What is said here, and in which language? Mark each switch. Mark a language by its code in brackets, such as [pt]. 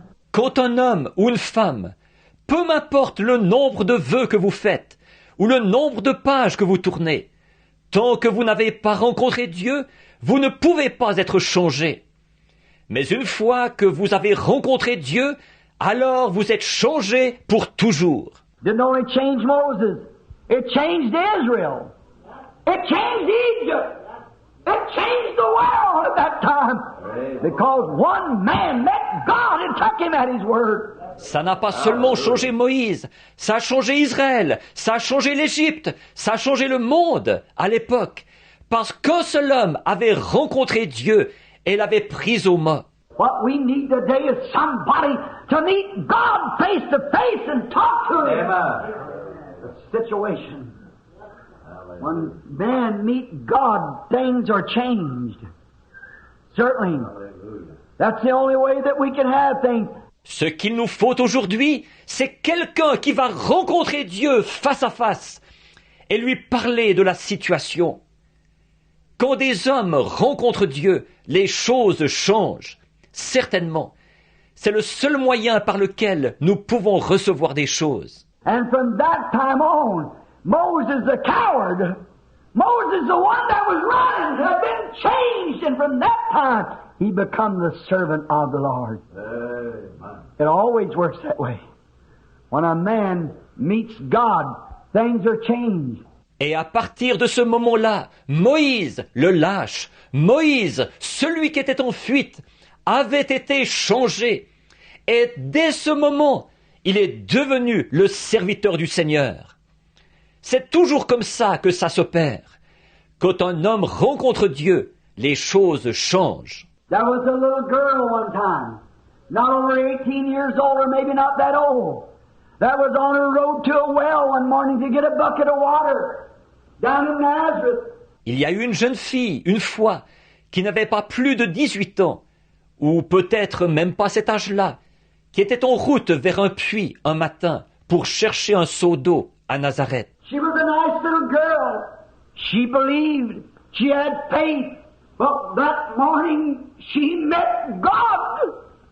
[fr] Quand un homme ou une femme, peu m'importe le nombre de vœux que vous faites, ou le nombre de pages que vous tournez, tant que vous n'avez pas rencontré Dieu, vous ne pouvez pas être changé. Mais une fois que vous avez rencontré Dieu, alors vous êtes changé pour toujours. [en] Didn't only change Moses, it changed Israel. It changed Egypt. It changed the world at that time. Because one man met God and took him at his word. [fr] Ça n'a pas seulement changé Moïse, ça a changé Israël, ça a changé l'Égypte, ça a changé le monde à l'époque. Parce qu'un seul homme avait rencontré Dieu et l'avait pris au mot. [en] What we need today is somebody to meet God face to face and talk to him. The situation. When men meet God, things are changed. Certainly. That's the only way that we can have things. [fr] Ce qu'il nous faut aujourd'hui, c'est quelqu'un qui va rencontrer Dieu face à face et lui parler de la situation. Quand des hommes rencontrent Dieu, les choses changent. Certainement. C'est le seul moyen par lequel nous pouvons recevoir des choses. [en] And from that time on, Moses the coward, Moses the one that was running, had been changed, and from that time he become the servant of the Lord. It always works that way. When a man meets God, things are changed. [fr] Et à partir de ce moment-là, Moïse, le lâche, Moïse, celui qui était en fuite, avait été changé. Et dès ce moment, il est devenu le serviteur du Seigneur. C'est toujours comme ça que ça s'opère. Quand un homme rencontre Dieu, les choses changent. [en] There was a little girl one time, not over 18 years old or maybe not that old, that was on her road to a well one morning to get a bucket of water down in Nazareth. [fr] Il y a eu une jeune fille, une fois, qui n'avait pas plus de 18 ans, ou peut-être même pas cet âge-là, qui était en route vers un puits un matin pour chercher un seau d'eau à Nazareth. [en] She was a nice little girl. She believed. She had faith. But that morning she met God.